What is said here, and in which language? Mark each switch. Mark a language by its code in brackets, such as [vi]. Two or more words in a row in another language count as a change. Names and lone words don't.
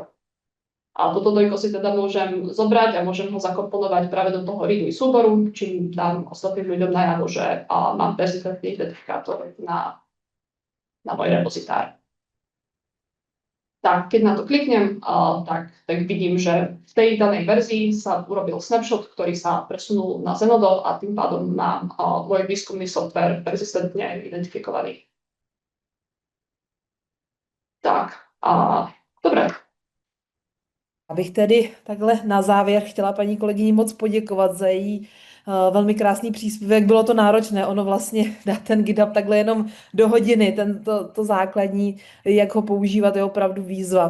[sk] A toto dojko si teda môžem zobrať a môžem ho zakomponovať práve do toho README súboru, čím dám ostatným ľuďom najavo, že mám persistentný identifikátor na môj repozitár. Tak, keď na to kliknem, tak vidím, že v tej danej verzii sa urobil snapshot, ktorý sa presunul na Zenodo a tým pádom mám môj výskumný software persistentne identifikovaný. Tak, dobre. [cs] Abych tedy takhle na závěr chtěla paní kolegyni moc poděkovat za její velmi krásný příspěvek. Bylo to náročné, ono vlastně dá ten GitHub takhle jenom do hodiny, to základní, jak ho používat, je opravdu výzva.